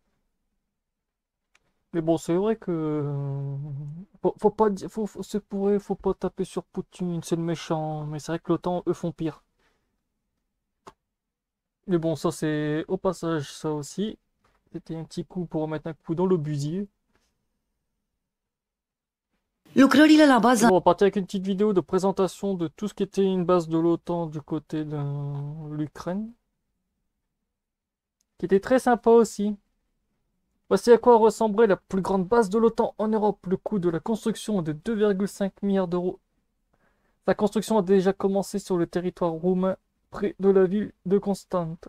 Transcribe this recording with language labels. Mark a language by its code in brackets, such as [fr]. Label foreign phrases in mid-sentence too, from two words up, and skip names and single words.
[fr] Mais bon, c'est vrai que faut pas faut pas taper sur Poutine, c'est le méchant. Mais c'est vrai que l'OTAN, eux, font pire. Mais bon, ça c'est au passage, ça aussi. C'était un petit coup pour remettre un coup dans le busier. [ro] Lucrările la bază. [fr] Bon, on va partir avec une petite vidéo de présentation de tout ce qui était une base de l'OTAN du côté de l'Ukraine. Qui était très sympa aussi. Voici à quoi ressemblerait la plus grande base de l'OTAN en Europe. Le coût de la construction est de 2,5 milliards d'euros. Sa construction a déjà commencé sur le territoire roumain, près de la ville de Constante.